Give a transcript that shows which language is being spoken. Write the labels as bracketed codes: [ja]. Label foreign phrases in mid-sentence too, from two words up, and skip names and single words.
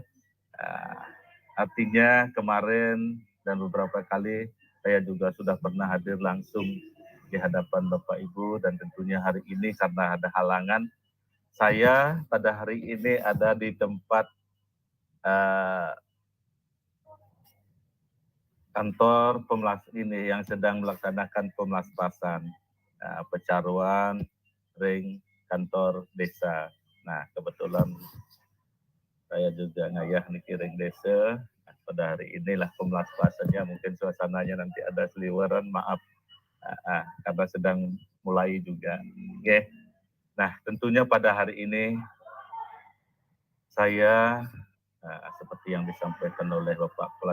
[id] Artinya kemarin dan beberapa kali saya juga sudah pernah hadir langsung di hadapan Bapak Ibu, dan tentunya hari ini karena ada halangan, saya pada hari ini ada di tempat kantor ini yang sedang melaksanakan pemelaspasan pecaruan ring kantor desa. Nah, kebetulan saya juga [ban] ngayah niki ring desa. [id] Nah, pada hari inilah pemelaspasannya, mungkin suasananya nanti ada seliweran, maaf karena sedang mulai juga. Oke. Nah, tentunya pada hari ini saya seperti yang disampaikan oleh Bapak Kepala